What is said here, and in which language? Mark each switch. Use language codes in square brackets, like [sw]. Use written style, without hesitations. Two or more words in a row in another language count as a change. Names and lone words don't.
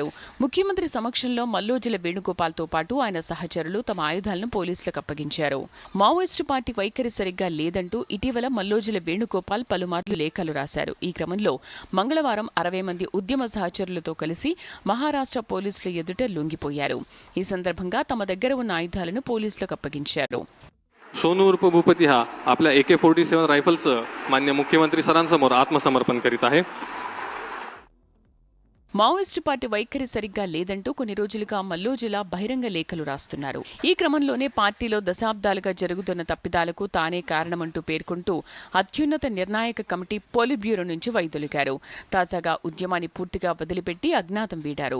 [te] ముఖ్యమంత్రి సమక్షంలో మల్లోజుల వేణుగోపాల్తో పాటు ఆయన సహచరులు తమ ఆయుధాలను పోలీసులకు అప్పగించారు. మావోయిస్టు పార్టీ వైఖరి సరిగ్గా లేదంటూ ఇటీవల మల్లోజుల వేణుగోపాల్ పలుమార్లు లేఖలు రాశారు. ఈ క్రమంలో మంగళవారం 60 మంది ఉద్యమ సహచరులతో కలిసి మహారాష్ట్ర పోలీసుల ఎదుట లొంగిపోయారు. ఈ సందర్భంగా తమ దగ్గర ఉన్న ఆయుధాలను పోలీసులకు అప్పగించారు. [mr] सोनू उर्फ भूपती हा आपल्या AK-47 रायफल्स मान्य मुख्यमंत्री सरांसमोर आत्मसमर्पण करीत आहे. [te] మావోయిస్టు పార్టీ వైఖరి సరిగ్గా లేదంటూ కొన్ని రోజులుగా మల్లోజుల బహిరంగ లేఖలు రాస్తున్నారు. ఈ క్రమంలోనే పార్టీలో దశాబ్దాలుగా జరుగుతున్న తప్పిదాలకు తానే కారణమంటూ పేర్కొంటూ అత్యున్నత నిర్ణాయక కమిటీ పోలిట్ బ్యూరో నుంచి వైదొలిగారు. తాజాగా ఉద్యమాన్ని పూర్తిగా వదిలిపెట్టి అజ్ఞాతం వీడారు.